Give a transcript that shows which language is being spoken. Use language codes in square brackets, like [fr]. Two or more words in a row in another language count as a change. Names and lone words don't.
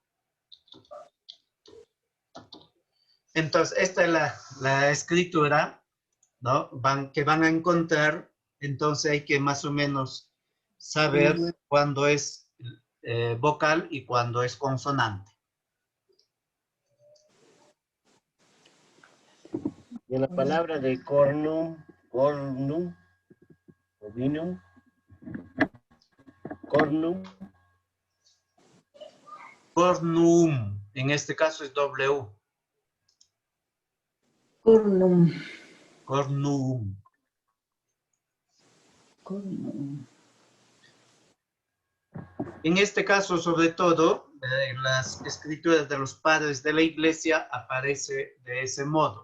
[es] Entonces, esta es la escritura, ¿no? Que van a encontrar. Entonces hay que más o menos saber cuándo es vocal y cuándo es consonante. Y la palabra de [la] cornum, ovinum, cornum. [es] Cornum, en este caso es W. Cornum. Cornum. Cornum. En este caso, sobre todo, en las escrituras de los padres de la Iglesia aparece de ese modo.